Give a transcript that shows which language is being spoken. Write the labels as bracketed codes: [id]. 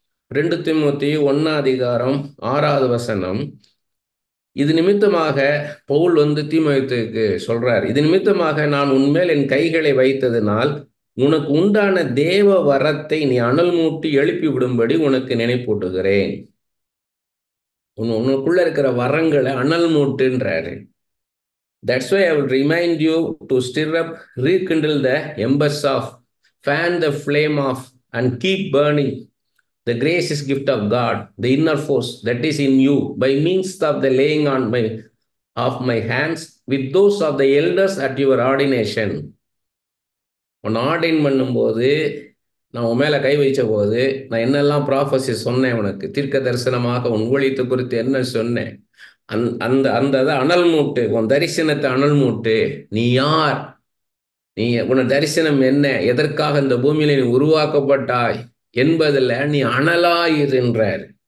[ta] 2 தீமோத்தேயு 1:6 இது நிமித்தமாக பவுல் தீமோத்தேயுக்கு சொல்றார், இது நிமித்தமாக நான் உன்மேல் என் கைகளை வைத்ததினால் உனக்கு உண்டான தேவ வரத்தை நீ அனல் மூட்டி எழுப்பி விடும்படி உனக்கு நினைப்பூட்டுகிறேன். உனக்குள்ள இருக்கிற வரங்களை அனல் மூட்டுன்றாரு. [en] That's why I will remind you to stir up, rekindle the embers of, fan the flame of, and keep burning the gracious gift of God, the inner force that is in you, by means of the laying on of my hands with those of the elders at your ordination. [ta] உன்னை ordained பண்ணும்போது, நான் உன் மேலே கை வைச்ச போது, நான் என்னெல்லாம் prophecy சொன்னேன், உனக்கு தீர்க்க தரிசனமாக உன் ஊழியத்தை குறித்து என்ன சொன்னேன், அந்த அந்த அனல் மூட்டு, உன் தரிசனத்தை அனல் மூட்டு. நீ யார்? நீ உன் தரிசனம் என்ன? எதற்காக இந்த பூமியில நீ உருவாக்கப்பட்டாய் என்பதில் நீ அனலாயிருன்றார்.